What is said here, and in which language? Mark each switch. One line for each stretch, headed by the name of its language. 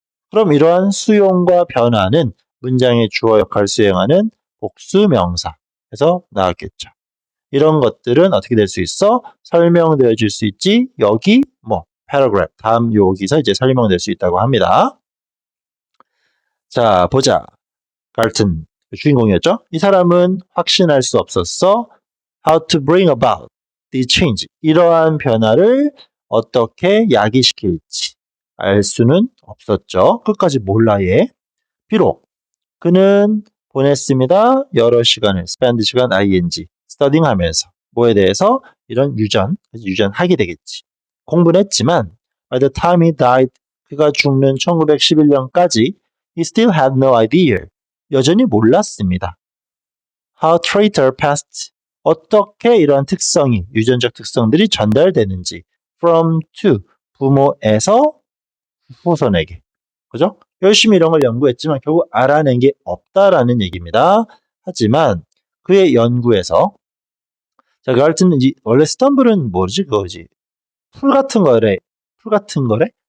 Korean: 그럼 이러한 수용과 변화는 문장의 주어 역할을 수행하는 복수명사에서 나왔겠죠. 이런 것들은 어떻게 될 수 있어? 설명되어질 수 있지. 여기 뭐 paragraph 다음 여기서 이제 설명될 수 있다고 합니다. 자, 보자. 갈튼 주인공이었죠. 이 사람은 확신할 수 없었어.
English: How to bring about the change.
Korean: 이러한 변화를 어떻게 야기시킬지 알 수는 없었죠. 끝까지 몰라 얘. 비록 그는 보냈습니다. 여러 시간을 spend 시간
English: ing studying
Korean: 하면서 뭐에 대해서 이런 유전하게 되겠지. 공부는 했지만
English: by the time he died
Korean: 그가 죽는 1911년까지
English: he still had no idea.
Korean: 여전히 몰랐습니다.
English: How trait are passed.
Korean: 어떻게 이러한 특성이 유전적 특성들이 전달되는지
English: from to
Korean: 부모에서 후손에게. 그죠? 열심히 이런 걸 연구했지만 결국 알아낸 게 없다라는 얘기입니다. 하지만 그의 연구에서 자, 갈트는 원래 스텀블은 뭐지 그거지? 풀 같은 거래. 풀 같은 거래?